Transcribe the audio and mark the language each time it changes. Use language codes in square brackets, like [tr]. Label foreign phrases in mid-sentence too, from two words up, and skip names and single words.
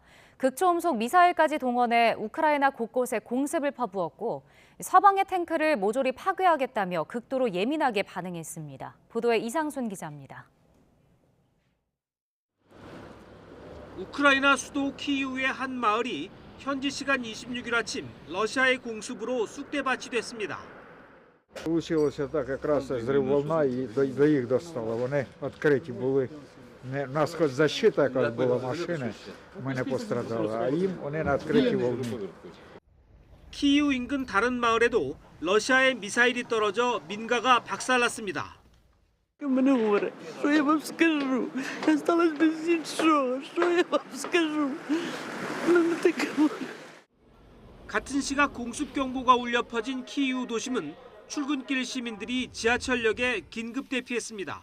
[ko] 극초음속 미사일까지 동원해 우크라이나 곳곳에 공습을 퍼부었고 서방의 탱크를 모조리 파괴하겠다며 극도로 예민하게 반응했습니다. 보도에 이상순 기자입니다. 우크라이나 수도 키이우의 한 마을이 현지 시간 26일 아침 러시아의 공습으로 쑥대밭이 됐습니다. [uk] Получилося так, якраз зрив волна і до їх достало. Вони відкриті були. У нас хоч защита якась була машини, ми не пострадали, а їм вони на відкритій волні. [ko] 키이우 인근 다른 마을에도 러시아의 미사일이 떨어져 민가가 박살났습니다. 같은 시각 공습 경보가 울려 퍼진 키이우 도심은 출근길 시민들이 지하철역에 긴급 대피했습니다.